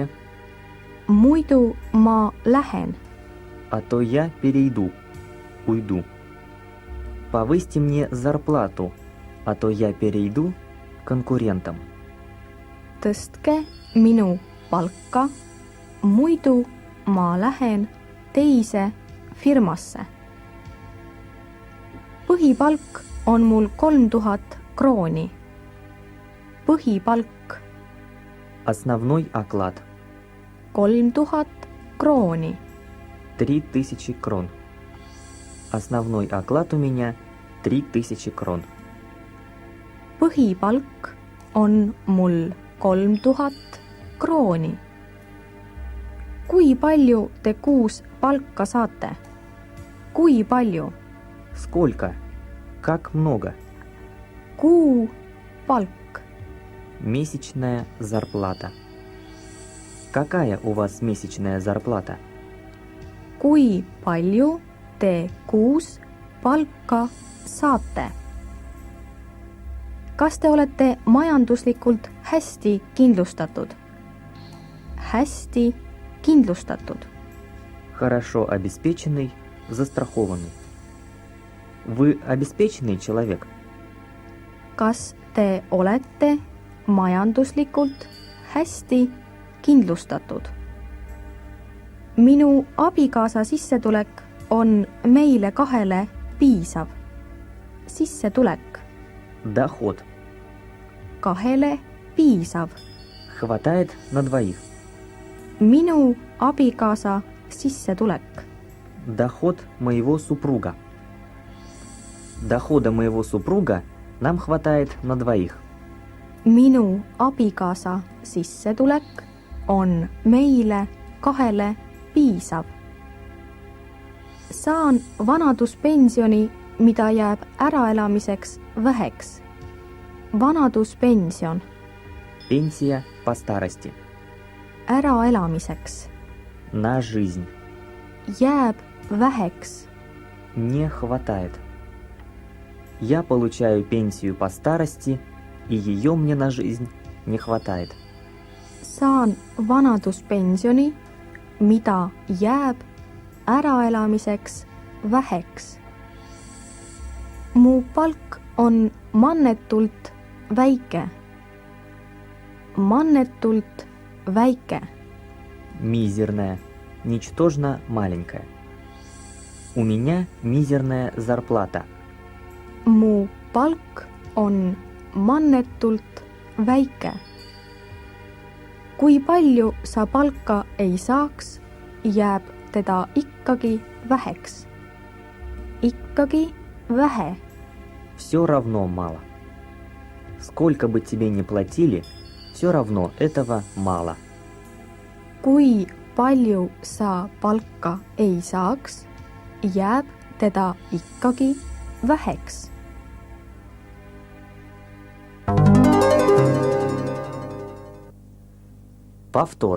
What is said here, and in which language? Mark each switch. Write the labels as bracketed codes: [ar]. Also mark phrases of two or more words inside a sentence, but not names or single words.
[et] muidu ma lähen. [ru] а то я перейду, уйду. Повысьте мне зарплату, а то я перейду к конкурентам. [et] Tõstke minu palka, muidu ma lähen teise firmasse. Põhipalk on mul 3000 krooni. Põhipalk [ru] Основной оклад [et] 3000 krooni. [ru] 3000 крон. Основной оклад у меня 3000 крон. [et] Põhipalk on mul 3000 krooni. Kui palju te kuus palka saate? Kui palju? [ru] Сколько? Как много? [et] Kuu palk. [ru] Месячная зарплата. Какая у вас месячная зарплата? [et] Kui palju te kuus palka saate? Kas te olete majanduslikult hästi kindlustatud? Hästi kindlustatud. [ru] Хорошо обеспеченный, застрахованный. Вы обеспеченный человек? [et] Kas te olete majanduslikult hästi kindlustatud? Minu abikaasa sissetulek on meile kahele piisav. Sissetulek. [ru] Доход. [et] Kahele piisav. [ru] Хватает на двоих. [et] Minu abikaasa sissetulek. [ru] Доход моего супруга. Дохода моего супруга нам хватает на двоих. [et] Minu abikaasa sissetulek on meile kahele piisav. Saan vanaduspensioni, mida jääb äraelamiseks väheks. Vanaduspension. [ru] Пенсия по старости. [et] Äraelamiseks. [ru] На жизнь. [et] Jääb väheks. [ru] Не хватает. Я получаю пенсию по старости, и ее мне на жизнь не хватает. [et] Saan vanaduspensioni, mida jääb äraelamiseks väheks. Mu palk on mannetult väike. Mannetult väike. [ru] Мизерная, ничтожно маленькая. У меня мизерная зарплата. [et] Mu palk on mannetult väike. Kui palju sa palka ei saaks, jääb teda ikkagi väheks. Ikkagi vähe. [ru] Все равно мало. Сколько бы тебе ни платили, все равно этого мало. [et] Kui palju sa palka ei saaks, jääb teda ikkagi väheks. [ru] Повтор.